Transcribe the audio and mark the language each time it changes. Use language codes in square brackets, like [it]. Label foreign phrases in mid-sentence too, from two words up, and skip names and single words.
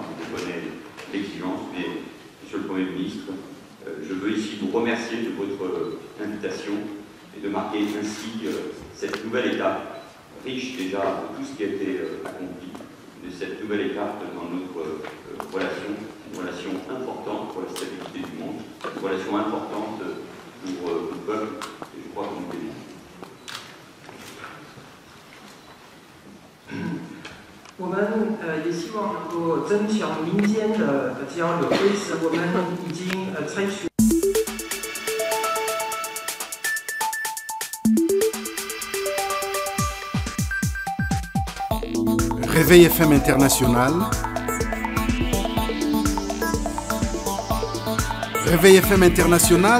[fr] Je connais l'exigence, mais Monsieur le Premier ministre, je veux ici vous remercier de votre invitation et de marquer ainsi cette nouvelle étape, riche déjà de tout ce qui a été accompli, de cette nouvelle étape dans notre relation, une relation importante pour la stabilité du monde, une relation importante pour le peuple, et je crois que nous l'aimons. [zh] 我们也希望能够增强民间的交流，为此我们已经采取。 [fr] Réveil FM International. Réveil FM International.